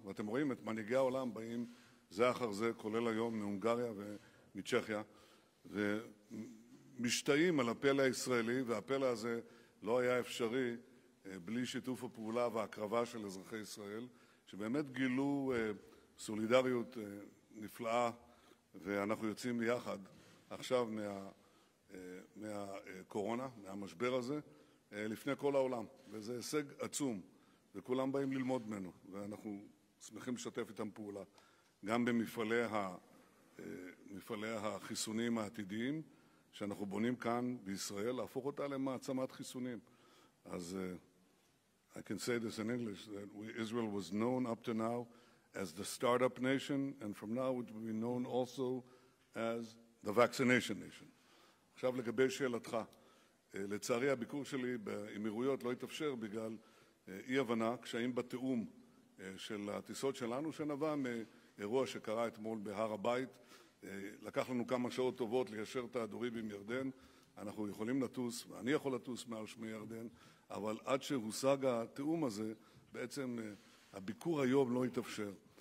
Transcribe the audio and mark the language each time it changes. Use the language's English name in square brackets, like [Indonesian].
[Hebrew] ואתם רואים את מנהיגי העולם באים זה אחר זה, כולל היום מהונגריה ומצ'כיה, משתאים על הפלא הישראלי, והפלא הזה לא היה אפשרי בלי שיתוף הפעולה וההקרבה של אזרחי ישראל, שבאמת גילו סולידריות נפלאה, ואנחנו יוצאים יחד עכשיו מהקורונה, מהמשבר הזה, לפני כל העולם. וזה הישג עצום, וכולם באים ללמוד ממנו, ואנחנו שמחים לשתף איתם פעולה, גם במפעלי החיסונים העתידיים, שאנחנו בונים כאן בישראל, להפוך אותה למעצמת חיסונים. אז [English] I can say this in English, that Israel was known up to now as the startup nation, and from now it will be known also as the vaccination nation. [Hebrew] עכשיו לגבי שאלתך, לצערי הביקור שלי באמירויות לא התאפשר בגלל אי-הבנה, קשיים בתיאום של הטיסות שלנו, שנבע מאירוע שקרה אתמול בהר הבית. לקח לנו כמה שעות טובות ליישר את ההדורים עם ירדן. אנחנו יכולים לטוס, ואני יכול לטוס מעל שמי ירדן, אבל עד שהושג התיאום הזה, בעצם הביקור היום לא התאפשר.